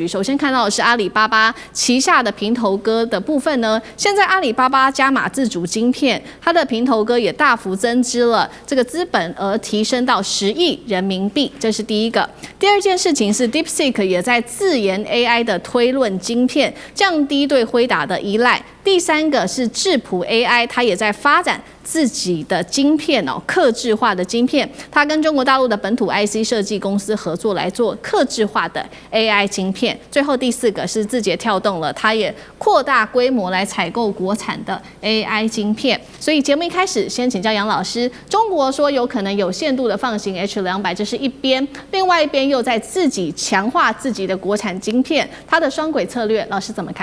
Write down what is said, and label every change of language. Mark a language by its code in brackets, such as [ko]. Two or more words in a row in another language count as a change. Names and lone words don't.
[zh] 首先看到的是阿里巴巴旗下的平頭哥的部分呢，現在阿里巴巴加碼自主晶片，它的平頭哥也大幅增資了，這個資本額提升到10億人民幣，這是第一個。第二件事情是 DeepSeek 也在自研 AI 的推論晶片，降低對輝達的依賴。第三個是智譜 AI， 它也在發展自己的晶片哦，客製化的晶片，它跟中國大陸的本土 IC 設計公司合作來做客製化的 AI 晶片。最後第4個是字節跳動了，它也擴大規模來採購國產的 AI 晶片。所以節目一開始先請教楊老師，中國說有可能有限度的放行 H200，這是一邊，另外一邊又在自己強化自己的國產晶片，它的雙軌策略，老師怎麼看？